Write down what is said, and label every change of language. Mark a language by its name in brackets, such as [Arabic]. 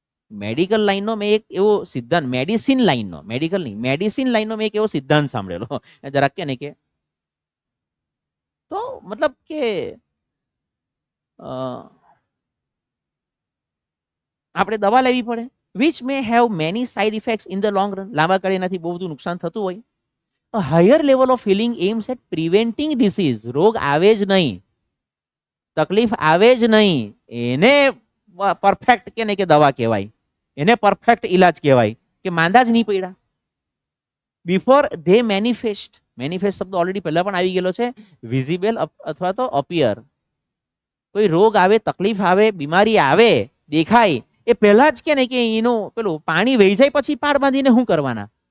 [Gujarati] Medical લાઈનનો મેં એક એવો સિદ્ધાંત, મેડિસિન લાઈનનો, મેડિકલ નહીં, મેડિસિન લાઈનનો મેં એક એવો સિદ્ધાંત સાંભળેલો, જરાક કે ને કે તો મતલબ કે આપણે દવા લેવી પડે, [English] Which may have many side effects in the long run. [Gujarati] લાંબા ગાળે એનાથી બહુ બધું નુકસાન થતું હોય. [English] A higher level of healing aims at preventing disease. [Gujarati] રોગ આવે જ નહીં, તકલીફ આવે જ નહીં, એને પરફેક્ટ કે નહીં કે દવા કહેવાય, એને પરફેક્ટ ઇલાજ કહેવાય કે માંદા જ નહીં પડ્યા. [English] Before they manifest. [Gujarati] મેનિફેસ્ટ શબ્દ ઓલરેડી પહેલા પણ આવી ગયેલો છે. વિઝિબલ અથવા તો અપિયર. કોઈ રોગ આવે, તકલીફ આવે, બીમારી આવે, દેખાય એ પહેલા જ કે નહીં કે એનું પેલું પાણી વહી જાય પછી પાર બાંધીને શું કરવાના.